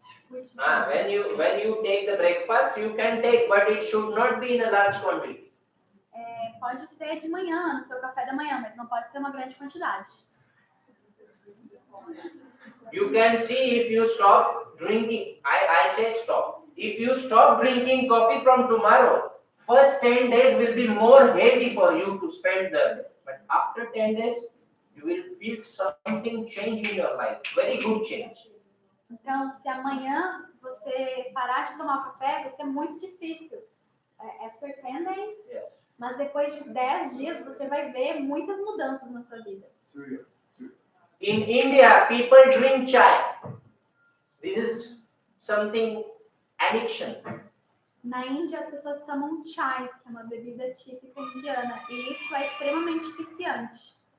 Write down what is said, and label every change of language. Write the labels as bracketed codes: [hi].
[en] When you take the breakfast, you can take, but it should not be in a large quantity. [pt] pode ser de manhã, no seu café da manhã, mas não pode ser uma grande quantidade. [en] You can see if you stop drinking, I say stop. If you stop drinking coffee from tomorrow, first 10 days will be more heavy for you to spend the day. But after 10 days, you will feel something change in your life. Very good change. [pt] Então, se amanhã você parar de tomar café, vai ser muito difícil. [en] After 10 days, Yes. [pt] mas depois de 10 dias, você vai ver muitas mudanças na sua vida. [en] In India, people drink chai. This is something addiction. [pt] Na Índia, as pessoas tomam chai, que é uma bebida típica indiana, e isso é extremamente viciante.